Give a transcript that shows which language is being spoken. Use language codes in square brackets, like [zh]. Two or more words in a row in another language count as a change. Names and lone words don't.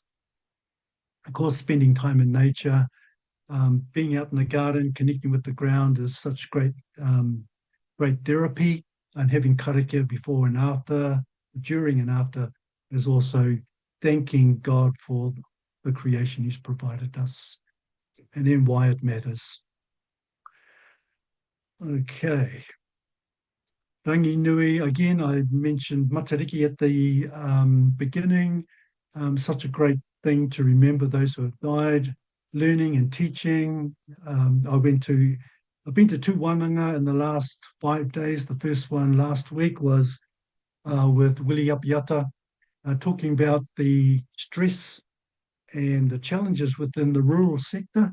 [en] Of course, spending time in nature, being out in the garden, connecting with the ground is such great therapy, and having karakia before and after, during and after, is also thanking God for the creation He's provided us, and then why it matters. Okay. Rangi Nui, again, I mentioned Matariki at the beginning. Such a great thing to remember those who have died, learning and teaching. I've been to 2 wānanga in the last 5 days. The first one last week was with Willie Apiata, talking about the stress and the challenges within the rural sector.